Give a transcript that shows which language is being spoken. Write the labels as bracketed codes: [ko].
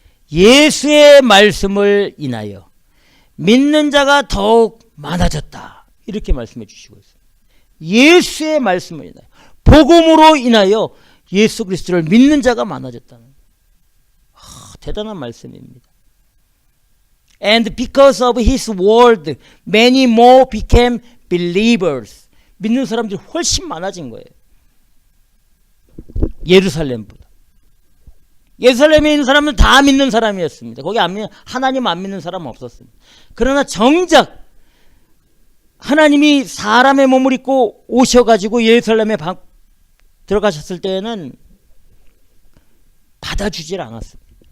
[ko] 예수의 말씀을 인하여 믿는 자가 더욱 많아졌다. 이렇게 말씀해 주시고 있습니다. 예수의 말씀을 인하여, 복음으로 인하여 예수 그리스도를 믿는 자가 많아졌다는 대단한 말씀입니다. [en] And because of his word, many more became believers. [ko] 믿는 사람들이 훨씬 많아진 거예요. 예루살렘보다. 예루살렘에 있는 사람은 다 믿는 사람이었습니다. 거기 하나님 안 믿는 사람은 없었습니다. 그러나 정작 하나님이 사람의 몸을 입고 오셔가지고 예루살렘에 들어가셨을 때에는 받아주질 않았습니다.